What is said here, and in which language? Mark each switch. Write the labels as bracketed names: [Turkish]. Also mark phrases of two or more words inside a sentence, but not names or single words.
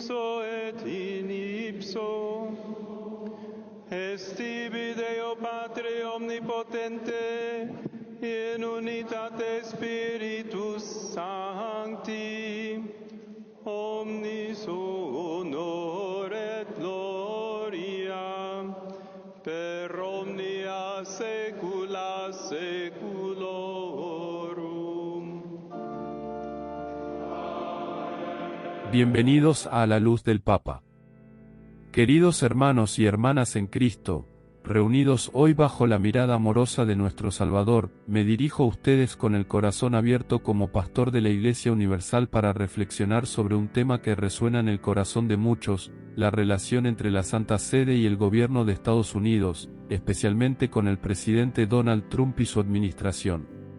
[Latin] ipso et in ipso, est tibi Deo Patre omnipotente, in unitate Spiritus Sancti, omnis honor et gloria, per omnia saecula saeculorum. [Spanish] Bienvenidos a la luz del Papa. Queridos hermanos y hermanas en Cristo, reunidos hoy bajo la mirada amorosa de nuestro Salvador, me dirijo a ustedes con el corazón abierto como pastor de la Iglesia Universal para reflexionar sobre un tema que resuena en el corazón de muchos, la relación entre la Santa Sede y el gobierno de Estados Unidos, especialmente con el presidente Donald Trump y su administración.